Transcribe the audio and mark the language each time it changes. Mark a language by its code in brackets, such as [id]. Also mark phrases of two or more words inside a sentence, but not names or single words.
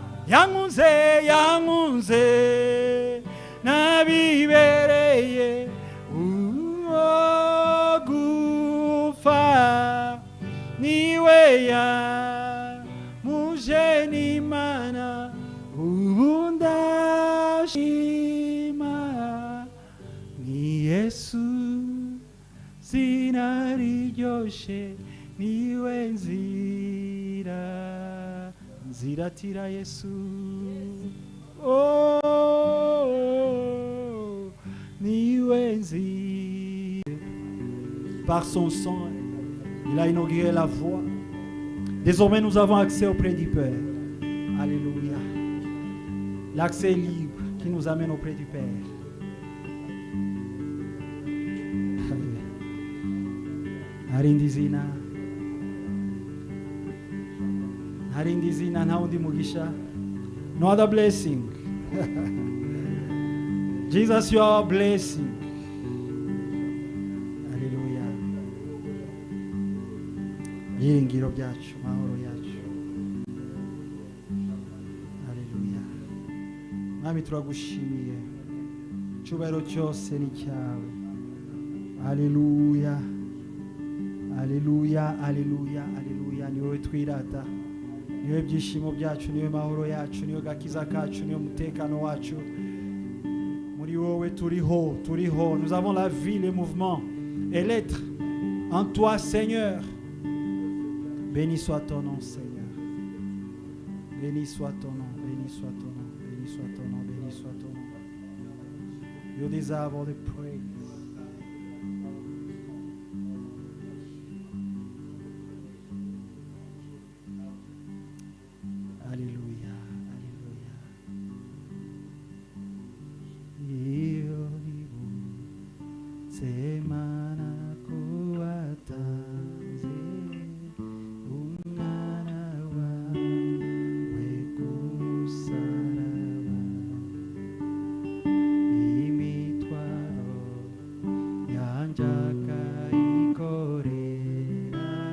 [rw] yankunze nabibereye uwo gupfa niwe yamuje n'Imana ubu ndashima ni Yesu zina riryoshe niwe nziratira Yesu oh niwe nzira [fr] par son sang il a inauguré la voie désormais nous avons accès auprès du Père alléluia l'accès libre qui nous amène auprès du Père [rw] harindizina nta undi mugisha [en] no other blessing Jesus you are a blessing [rw] haleluya yiringiro byacu mahoro yacu haleluya mwami turagushimiye cyubahiro cyose ni cyawe haleluya haleluya haleluya haleluya ni wowe twirata niwe byishimo byacu niwe mahoro yacu niwe gakiza kacu niwe mutekano wacu muri wowe turiho [fr] nous avons la vie les mouvements et l'être en toi Seigneur Béni soit ton nom, Seigneur. Béni soit ton nom, béni soit ton nom, béni soit ton nom, béni soit ton nom. [en] You deserve all the praise. [fr] Alléluia, alléluia. Io vivo semana [rw] kuatanze umwana wawe kumusaraba imitwaro yanjye akayikorera